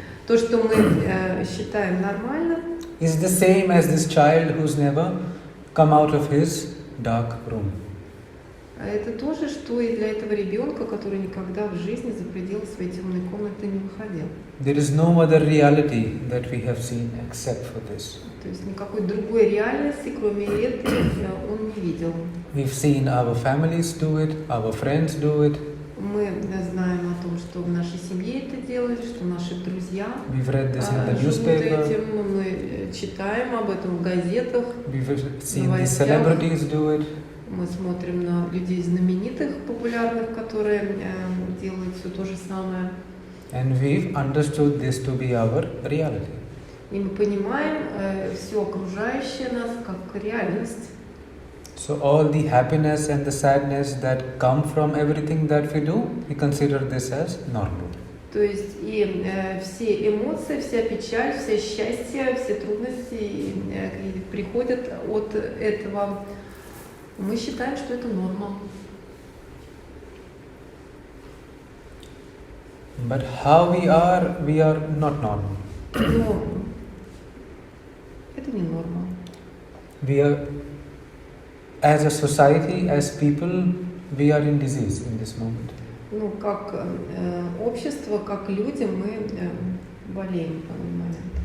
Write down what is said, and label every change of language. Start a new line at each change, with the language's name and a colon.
Russian: То, что мы считаем нормальным,
English: Is the same as this child who's never come out of his dark room.
Russian: это то же, что и для этого ребенка, который никогда в жизни за пределы своей темной комнаты не выходил.
English: There is no other reality that we have seen except for this.
Russian: То есть никакой другой реальности, кроме этой, он не видел.
English: We've seen our families do it, our friends do it.
Russian: Мы знаем о том, что в нашей семье это делали, что наши друзья
English: We've read this in the
Russian: живут
English: newspaper.
Russian: этим, мы читаем об этом в газетах,
English: We've seen the
Russian: Новостях.
English: celebrities do it.
Russian: мы смотрим на людей знаменитых, популярных, которые делают все то же самое.
English: And we've understood this to be our reality.
Russian: И мы понимаем все окружающее нас как реальность.
English: So all the happiness and the sadness that come from everything that we do, we consider this as normal.
Russian: То есть и все эмоции, вся печаль, все счастье, все трудности приходят от этого Мы считаем, что это норма.
English: But how we are not normal.
Russian: Но это не норма.
English: We are, as a society, as people, we are in disease in this moment.
Russian: Ну, как общество, как люди, мы болеем в данный момент.